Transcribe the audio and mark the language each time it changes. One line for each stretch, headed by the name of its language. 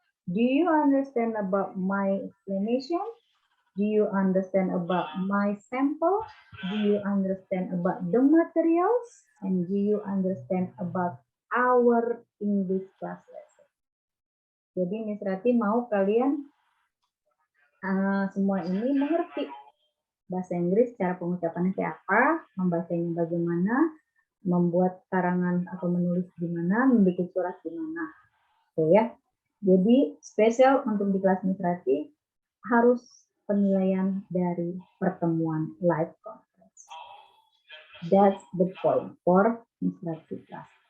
English: Do you understand about my explanation? Do you understand about my sample? Do you understand about the materials? And do you understand about our English class lesson?
Indonesian: Jadi Miss Rati mau kalian semua ini mengerti bahasa Inggris, cara pengucapannya kayak apa, membacanya bagaimana, membuat karangan atau menulis gimana, membuat surat gimana. Oke ya. Jadi spesial untuk di kelas Miss Rati harus penilaian dari pertemuan live conference.
English: That's the point for Miss Rati class.